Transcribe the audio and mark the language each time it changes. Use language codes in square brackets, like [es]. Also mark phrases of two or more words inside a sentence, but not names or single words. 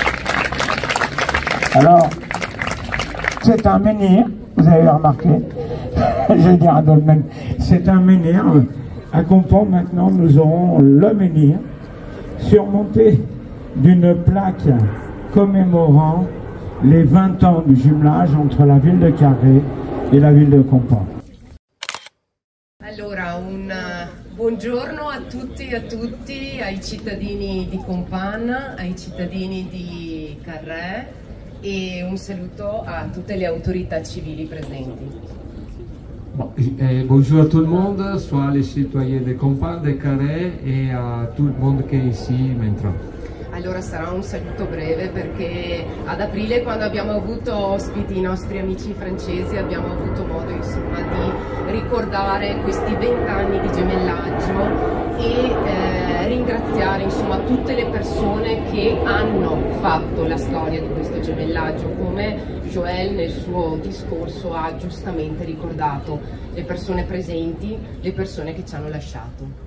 [fr] Alors, c'est un menhir, vous avez remarqué. Je vais dire un dolmen. C'est un menhir. À Compan, maintenant, nous aurons le menhir surmonté d'une plaque commémorant les 20 ans du jumelage entre la ville de Carré et la ville de Compan. [it] Allora, un buongiorno a tutti e a tutti, ai cittadini di Compan, ai cittadini di Carré e un saluto a tutte le autorità civili presenti. [fr] Bonjour à tout le monde, soit les citoyens de Compan, de Carré et à tout le monde qui est ici maintenant. [it] Allora sarà un saluto breve perché ad aprile, quando abbiamo avuto ospiti i nostri amici francesi, abbiamo avuto modo insomma di ricordare questi 20 anni di gemellaggio e ringraziare insomma tutte le persone che hanno fatto la storia di questo gemellaggio, come Joël nel suo discorso ha giustamente ricordato, le persone presenti, le persone che ci hanno lasciato.